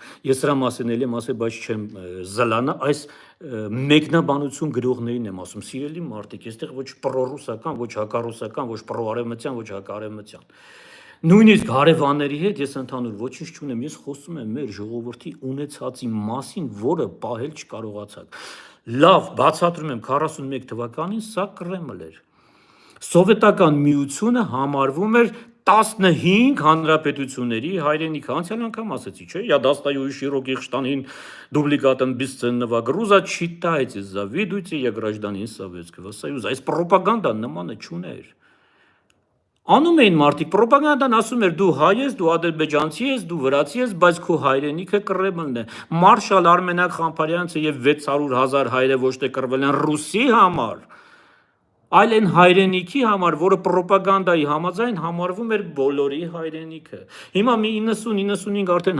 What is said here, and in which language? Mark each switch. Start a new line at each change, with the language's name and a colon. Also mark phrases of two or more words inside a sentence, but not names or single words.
Armenian: Ես սրա մասին եմ ասել, բայց չեմ զլանա, այս մեկնաբանություն գրողներին եմ ասում, սիրելի մարդիկ, այստեղ ոչ պրոռուսական, ոչ հակառուսական, ոչ պրոարևմտյան, ոչ հակարևմտյան։ Նույնիսկ հարևանների հետ ես ընդհանուր ոչինչ չունեմ, ես խոսում եմ մեր ժողովրդի ունեցածի մասին, որը պահել չկարողացաք։ Լավ, բացատրում եմ, 41 թվականին սա Կրեմլ էր։ Սովետական միությունը համարվում էր 15 հանրապետությունների հայրենիքը, անցյալ անգամ ասեցի, չէ,
Russian: я достаю из широких штанин дубликатом бесценного груза, читайте, завидуйте, я гражданин Советского Союза,
Armenian: այս պրոպագանդան նմանը չուներ։ Անում էին մարդիկ, պրոպագանդան ասում էր դու հայ ես, դու ադրբեջանցի ես, դու վրացի ես, բայց քո հայրենիքը Կրեմլն է։ Մարշալ Արմենակ Խամփարյանցը եւ 600,000 հայերը ոչ թե կռվել են ռուսի համար, այլ այն հայրենիքի համար, որը պրոպագանդայի համաձայն համարվում էր բոլորի հայրենիքը։ Հիմա մի 90-95 արդեն